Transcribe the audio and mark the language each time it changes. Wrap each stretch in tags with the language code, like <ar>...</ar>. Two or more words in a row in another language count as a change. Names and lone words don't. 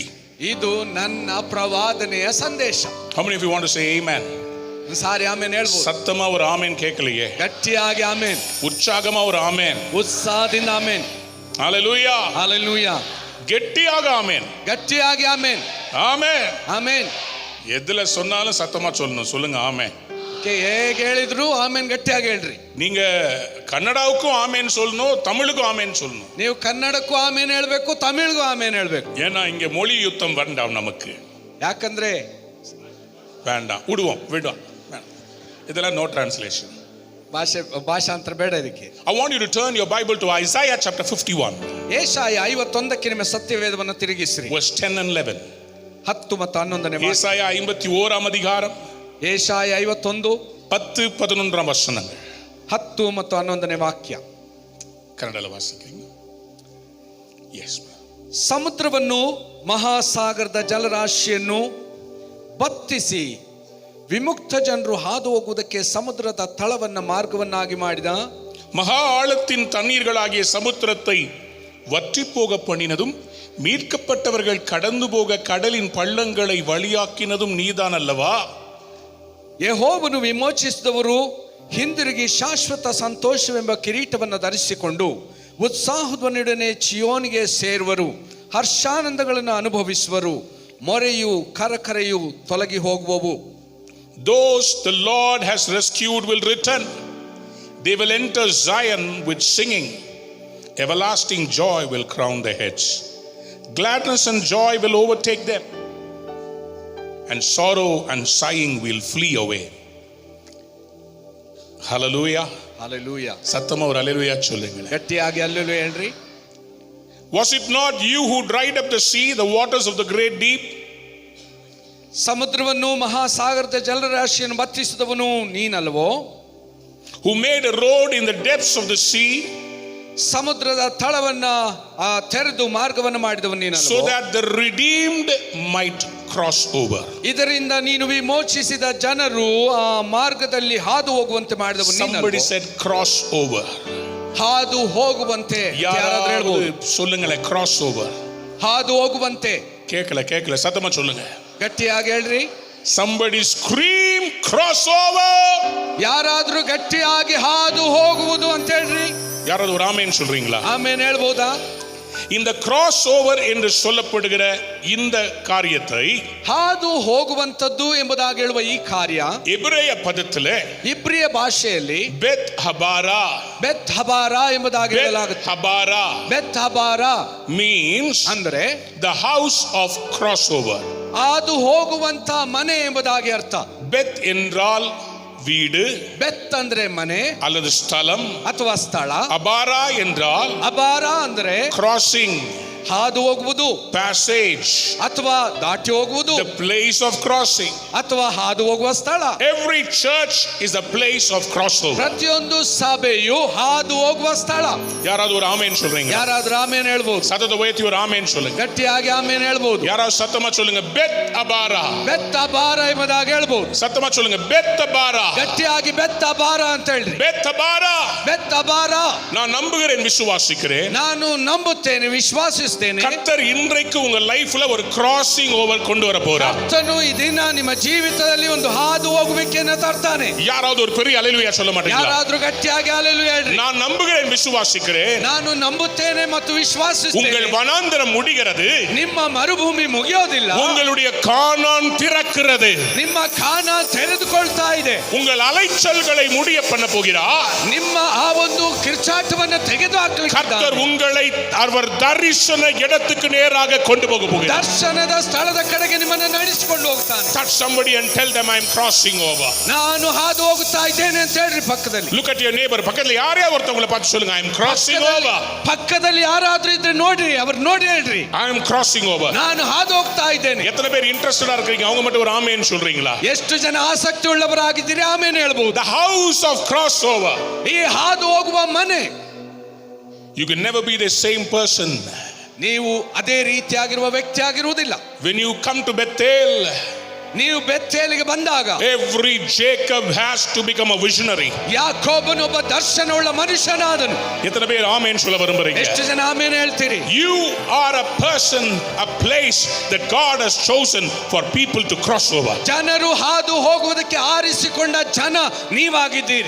<kn>ಇದು ನನ್ನ ಪ್ರವಾದನೆಯ ಸಂದೇಶ.</kn> <en>How many of you want to say amen?</en> <kn>ಸಾರಿ ಆಮೇನ್ ಹೇಳ್ಬೋದು.</kn> <ta>சத்தமா ஒரு ஆமேன் கேட்கலையே,</ta> <kn>ಗಟ್ಟಿಯಾಗಿ ಆಮೇನ್,</kn> <ta>உற்சாகமா ஒரு ஆமேன்,</ta> <kn>ಉತ್ಸಾಹದಿಂದ ಆಮೇನ್.</kn> <ta>ஹalleluya,</ta> <kn>ಹಲ್ಲೆಲೂಯಾ,</kn> <ta>கெட்டியாக ஆமேன்,</ta> <kn>ಗಟ್ಟಿಯಾಗಿ ಆಮೇನ್,</kn> <ta>ஆமேன்.</ta> <kn>ಆಮೇನ್.</kn> <ta>எதுல சொன்னாலும் சத்தமா சொல்லணும். சொல்லுங்க ஆமேன்.</ta> <kn>ಹೇಗೆ ಹೇಳಿದ್ರು ಆಮೇನ್ ಗಟ್ಟಿಯಾಗಿ ಹೇಳ್ರಿ.</kn> <ta>நீங்க கன்னடாவுக்கும் ஆமேன் சொல்லணும், தமிழுக்கும் ஆமேன் சொல்லணும்.</ta> <kn>ನೀವು ಕನ್ನಡಕ್ಕೂ ಆಮೇನ್ ಹೇಳ್ಬೇಕು, ತಮಿಳ್ಗೂ ಆಮೇನ್ ಹೇಳ್ಬೇಕು.</kn> <ta>ஏன்னா இங்க மொழி யுத்தம் வேண்டாம் நமக்கு.</ta> <kn>ಯಾಕಂದ್ರೆ</kn> <ta>வேண்டாம், விடுவோம். இதெல்லாம்</ta> <en>no translation,</en> <kn>ಭಾಷಾಂತರ ಬೇಡ ಇದಕ್ಕೆ.</kn> <en>I want you to turn your Bible to Isaiah chapter 51.</en> <kn>ಏಷಾಯ 51ಕ್ಕೆ ನಿಮ್ಮ ಸತ್ಯವೇದವನ್ನು ತಿರುಗಿಸಿರಿ.</kn> <en>verse 10 and 11.</en> <kn>10 ಮತ್ತು 11ನೇ</kn> <ta>ஏசாயா 51 அதிகாரம்,</ta> <kn>ಏಷಾಯ 51</kn> <ta>10 11 வசனங்கள்.</ta> <kn>10 ಮತ್ತು 11ನೇ ವಾಕ್ಯ.</kn> <ta>ಕನ್ನಡಲ ವಾಸಿக்கிறீங்க? yes.</ta> <kn>ಸಮುದ್ರವನ್ನು, ಮಹಾಸಾಗರದ ಜಲರಾಶಿಯನ್ನು ಬತ್ತಿಸಿ ವಿಮುಕ್ತ ಜನರು ಹಾದು ಹೋಗುವುದಕ್ಕೆ ಸಮುದ್ರದ ತಳವನ್ನ ಮಾರ್ಗವನ್ನಾಗಿ ಮಾಡಿದ,</kn> <ta>மகா ஆழத்தின் தண்ணீர்களாகிய சமுத்திரத்தை வற்றி போக பண்ணினதும், மீட்கப்பட்டவர்கள் கடந்து போக கடலின் பள்ளங்களை வழியாக்கினதும் நீதான் அல்லவா?</ta> <kn>ಯೆಹೋವನು ವಿಮೋಚಿಸಿದವರು ಹಿಂದಿರುಗಿ ಶಾಶ್ವತ ಸಂತೋಷವೆಂಬ ಕಿರೀಟವನ್ನು ಧರಿಸಿಕೊಂಡು ಉತ್ಸಾಹಧ್ವನಿಯೊಡನೆ ಚಿಯೋನಿಗೆ ಸೇರುವರು, ಹರ್ಷಾನಂದಗಳನ್ನು ಅನುಭವಿಸುವರು, ಮೊರೆಯು ಕರಕರೆಯು ತೊಲಗಿ ಹೋಗುವವು.</kn> <en>Those the Lord has rescued will return. They will enter Zion with singing. Everlasting joy will crown their heads. Gladness and joy will overtake them, and sorrow and sighing will flee away. Hallelujah.</en> <kn>ಹಲ್ಲೆಲೂಯಾ.</kn> <ta>சத்தமா ஒரு ஹalleluya சொல்லுங்க.</ta> <kn>ಗಟ್ಟಿಯಾಗಿ ಹಲ್ಲೆಲೂಯಾ ಹೇಳ್ರಿ.</kn> <en>Was it not you who dried up the sea, the waters of the great deep?</en> <kn>ಸಮುದ್ರವನ್ನು ಮಹಾಸಾಗರದ ಜಲರಾಶಿಯನ್ನು ಬತ್ತಿಸಿದವನು ನೀನಲ್ವೋ?</kn> <en>Who made a road in the depths of the sea,</en> <kn>ಸಮುದ್ರದ ತಳವನ್ನ ತೆರೆದು ಮಾರ್ಗವನ್ನು ಮಾಡಿದವನು</kn> <en>so</en> <kn>ನೀನಲ್ವೋ?</kn> <en>that the redeemed might cross over.</en> <kn>ಇದರಿಂದ ನೀನು ವಿಮೋಚಿಸಿದ ಜನರು ಆ ಮಾರ್ಗದಲ್ಲಿ ಹಾದು ಹೋಗುವಂತೆ ಮಾಡಿದವನು</kn> <en>Somebody</en> <kn>ನೀನಲ್ವೋ?</kn> <en>said cross over.</en> <kn>ಹಾದು ಹೋಗುವಂತೆ ಯಾರಾದ್ರೂ ಹೇಳ್ಬೋದು?</kn> <ta>சொல்லுங்களே</ta> <en>cross over.</en> <kn>ಹಾದು ಹೋಗುವಂತೆ.</kn> <ta>கேட்கல சத்தமா சொல்லுங்க.</ta> <kn>ಗಟ್ಟಿಯಾಗಿ ಹೇಳ್ರಿ.</kn> <en>Somebody scream cross over.</en> <kn>ಯಾರಾದ್ರೂ ಗಟ್ಟಿಯಾಗಿ ಹಾದು ಹೋಗುವುದು ಅಂತ ಹೇಳ್ರಿ.</kn> <ta>யாராவது ஒரு ஆமென் சொல்றீங்களா?</ta> <kn>ಆಮೇನ್ ಹೇಳ್ಬೋದಾ?</kn> <ta>இந்த</ta> <en>cross over</en> <ta>என்று சொல்லப்படுகிற இந்த காரியத்தை</ta> <kn>ಹಾದು ಹೋಗುವಂತದ್ದು ಎಂಬುದಾಗಿ ಹೇಳುವ ಈ ಕಾರ್ಯ</kn> <ta>எபிரேய பதத்திலே</ta> <kn>ಇಬ್ರಿಯ ಭಾಷೆಯಲ್ಲಿ</kn> <ta>பெத் ஹபாரா</ta> <kn>ಬೆತ್ ಹಬಾರಾ ಎಂಬುದಾಗಿ ಹೇಳಲಾಗುತ್ತೆ.</kn> <ta>ஹபாரா</ta> <kn>ಬೆತ್ ಹಬಾರಾ</kn> <en>means</en> <kn>ಅಂದ್ರೆ</kn> <en>the house of crossover.</en> <kn>ಹಾದು ಹೋಗುವಂತ ಮನೆ ಎಂಬುದಾಗಿ ಅರ್ಥ.</kn> <ta>பெத் என்றால் வீடு,</ta> <kn>ಬೆತ್ ಅಂದ್ರೆ ಮನೆ</kn> <ta>அல்லது ஸ்தலம்.</ta> <kn>ಅಥವಾ ಸ್ಥಳ.</kn> <ta>அபாரா என்றால்</ta> <kn>ಅಬಾರ ಅಂದ್ರೆ</kn> <en>crossing,</en> <kn>ಹಾದು ಹೋಗುವುದು,</kn> <en>passage,</en> <kn>ಅಥವಾ ದಾಟಿ ಹೋಗುವುದು,</kn> <en>the place of crossing.</en> <kn>ಅಥವಾ ಹಾದು ಹೋಗುವ ಸ್ಥಳ.</kn> <en>Every church is a place of crossover.</en> <kn>ಪ್ರತಿಯೊಂದು ಸಭೆಯು ಹಾದು ಹೋಗುವ ಸ್ಥಳ.</kn> <ta>யாராவது ஒரு ஆமென் சொல்றீங்க?</ta> <kn>ಯಾರಾದ್ರೂ ಆಮೇನ್ ಹೇಳ್ಬೋದು?</kn> <ta>சத்தத்தை உயர்த்தி ஒரு ஆமென் சொல்லுங்க.</ta> <kn>ಗಟ್ಟಿಯಾಗಿ ಆಮೇನ್ ಹೇಳ್ಬೋದು.</kn> <ta>யாராவது சத்தமா சொல்லுங்க பெத் அபாரா.</ta> <kn>ಬೆತ್ ಅಬಾರ ಎಂಬುದಾಗಿ ಹೇಳ್ಬೋದು.</kn> <ta>சத்தமா சொல்லுங்க பெத் அபாரா.</ta> <kn>ಗಟ್ಟಿಯಾಗಿ ಬೆತ್ ಅಬಾರ ಅಂತ ಹೇಳ್ರಿ.</kn> <ta>பெத் அபாரா.</ta> <kn>ಬೆತ್ ಅಬಾರ.</kn> <ta>நான் நம்புகிறேன், விசுவாசிக்கிறேன்.</ta> <kn>ನಾನು ನಂಬುತ್ತೇನೆ, ವಿಶ್ವಾಸಿಸ್ತೇನೆ.</kn> <ta>கர்த்தர் இன்றைக்கு உங்க லைஃப்ல ஒரு</ta> <en>crossing over</en> <ta>கொண்டு வர போறார்.</ta> <kn>ಕರ್ತನು ಈ ದಿನ ನಿಮ್ಮ ಜೀವಿತದಲ್ಲಿ ಒಂದು ಹಾದು ಹೋಗುವಿಕೆಯನ್ನು ತರ್ತಾನೆ.</kn> <ta>யாராவது ஒரு பெரிய அல்லேலூயா சொல்ல மாட்டீங்களா?</ta> <kn>ಯಾರಾದ್ರೂ ಗಟ್ಟಿಯಾಗಿ ಹಲ್ಲೆಲೂಯಾ ಹೇಳ್ರಿ.</kn> <ta>நான் நம்புகிறேன், விசுவாசிக்கிறேன்.</ta> <kn>ನಾನು ನಂಬುತ್ತೇನೆ ಮತ್ತು ವಿಶ್ವಾಸಿಸ್ತೇನೆ.</kn> <ta>உங்கள் வனாந்தரம் முடிகிறது,</ta> <kn>ನಿಮ್ಮ ಮರುಭೂಮಿ ಮುಗಿಯೋದಿಲ್ಲ.</kn> <ta>உங்களுடைய கானான் திறக்கிறது.</ta> <kn>ನಿಮ್ಮ ಕಾನ ತೆರೆದುಕೊಳ್ತಾ ಇದೆ.</kn> <ta>உங்கள் அலைச்சல்களை முடிய பண்ண போகிறார்.</ta> <kn>ನಿಮ್ಮ ಆ ಒಂದು ಕಿರ್ಚಾಟವನ್ನು ತೆಗೆದು</kn> <ta>கர்த்தர்</ta> <kn>ಹಾಕಲಿಕ್ಕೆ</kn> <ta>உங்களை அவர் தரிசன இடத்துக்கு நேராக கொண்டு போக போகிறார்.</ta> <kn>ದರ್ಶನದ ಸ್ಥಳದ ಕಡೆಗೆ ನಿಮ್ಮನ್ನು ನಡೆಸಿಕೊಂಡು ಹೋಗ್ತಾನೆ.</kn> <en>Touch somebody and tell them I am crossing over.</en> <kn>ನಾನು ಹಾದು ಹೋಗುತ್ತಾ ಇದ್ದೇನೆ ಅಂತ ಹೇಳ್ರಿ ಪಕ್ಕದಲ್ಲಿ.</kn> <en>Look at your neighbor.</en> <ta>பக்கத்துல யாரே ஒருத்தவங்களை பார்த்து சொல்லுங்க</ta> <en>I am crossing over.</en> <kn>ಪಕ್ಕದಲ್ಲಿ ಯಾರಾದ್ರೂ ಇದ್ರೆ ನೋಡ್ರಿ, ಅವ್ರು ನೋಡಿ ಹೇಳ್ರಿ</kn> <en>I am crossing over.</en> <kn>ನಾನು ಹಾದು ಹೋಗ್ತಾ ಇದ್ದೇನೆ.</kn> <ta>எத்தனை பேர் இன்ட்ரஸ்டடா இருக்கீங்க? அவங்க மட்டும் ஒரு ஆமென் சொல்றீங்களா?</ta> <kn>ಎಷ್ಟು ಜನ ಆಸಕ್ತಿ ಉಳ್ಳವರಾಗಿದ್ದೀರಿ? ಆಮೇಲೆ ಹೇಳ್ಬಹುದು.</kn> <en>The house of crossover.</en> <kn>ಈ ಹಾದು ಹೋಗುವ ಮನೆ.</kn> <en>You can never be the same person.</en> <kn>ನೀವು ಅದೇ ರೀತಿಯಾಗಿರುವ ವ್ಯಕ್ತಿ ಆಗಿರುವುದಿಲ್ಲ.</kn> <en>When you come to Bethel,</en> <kn>ನೀವು ಬೆತ್ತೇಲಿಗೆ ಬಂದಾಗ</kn> <en>every Jacob has to become a visionary.</en> <kn>ಯಾಕೋಬನು ಒಬ್ಬ ದರ್ಶನವುಳ್ಳ ಮನುಷ್ಯನಾದನು.</kn> <ta>எத்தனை பேர் ஆமென் சொல்ல விரும்புறீங்க?</ta> <kn>ಎಷ್ಟು ಜನ ಆಮೇಲೆ ಹೇಳ್ತೀರಿ?</kn> <en>You are a person, a place that God has chosen for people to cross over.</en> <kn>ಜನರು ಹಾದು ಹೋಗುವುದಕ್ಕೆ ಆರಿಸಿಕೊಂಡ ಜನ ನೀವಾಗಿದ್ದೀರಿ.</kn>